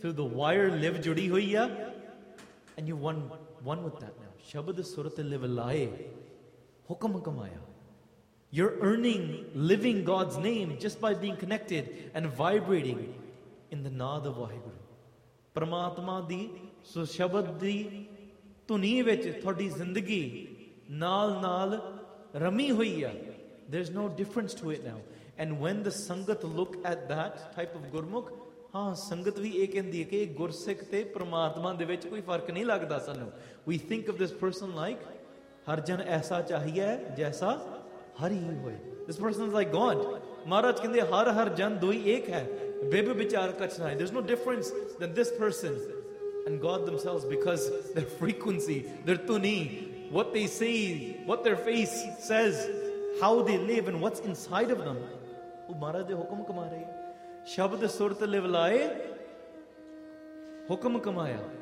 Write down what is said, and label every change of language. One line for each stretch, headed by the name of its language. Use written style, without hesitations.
English: Through the wire,
Punjabi: liv judi hoya.
English: And you're one with that now.
Punjabi: Shabd surat liv laye. Hukam hukam aya.
English: You're earning, living God's name just by being connected and vibrating in the naad of Waheguru.
Punjabi: ਪਰਮਾਤਮਾ ਦੀ ਸੁਸ਼ਬਦ ਦੀ ਧੁਨੀ ਵਿੱਚ ਤੁਹਾਡੀ ਜ਼ਿੰਦਗੀ ਨਾਲ ਨਾਲ rummy ਹੋਈ ਆ.
English: There is no difference to it now. And when the sangat look at that type of gurmukh,
Punjabi: ਹਾਂ ਸੰਗਤ ਵੀ ਇਹ ਕਹਿੰਦੀ ਹੈ ਕਿ ਗੁਰਸਿੱਖ ਅਤੇ ਪਰਮਾਤਮਾ ਦੇ ਵਿੱਚ ਕੋਈ ਫਰਕ ਨਹੀਂ ਲੱਗਦਾ ਸਾਨੂੰ.
English: we think of this person like
Punjabi: ਹਰ ਜਨ ਐਸਾ ਚਾਹੀਏ ਜੈਸਾ ਹਰੀ ਹੋਏ.
English: This person is like God.
Punjabi: ਮਹਾਰਾਜ ਕਹਿੰਦੇ ਹਰ ਹਰ ਜਨ ਦੋਈ ਏਕ ਹੈ.
English: There's no difference than this person and God themselves because their frequency, their tuni, what they say, what their face says, how they live and what's inside of them.
Punjabi: Oh, Maharaj, hukam kamaya. Shabd surat liv laye, hukam kamaya.